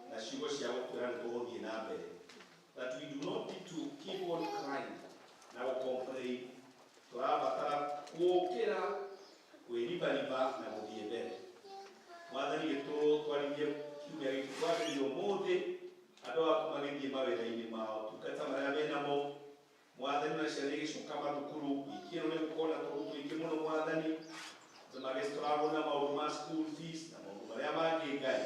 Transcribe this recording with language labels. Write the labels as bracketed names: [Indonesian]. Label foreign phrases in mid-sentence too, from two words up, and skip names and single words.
[Kikuyu] ciugo cia gũkwĩra nĩ tũgũthiĩ na mbere, [English] that we do not need to keep on crying [Kikuyu] na gũcomplain. Tũrabatara gũũkĩra kwĩribariba na gũthiĩ mbere. Mwathani gĩtũtwarithie kiumia gĩkĩ twambĩrĩria ũmũthĩ, andũ aku magĩthiĩ mawĩra-inĩ mao, tungata marĩa menamo. Mwathani na ciana igĩcoka mathukuru, wiki ĩno nĩgũkorwo na tũndũ tũingĩ mũno Mwathani, magĩstruggle na maũndũ ma [English] school fees [Kikuyu] na maũndũ marĩa mangĩ Ngai.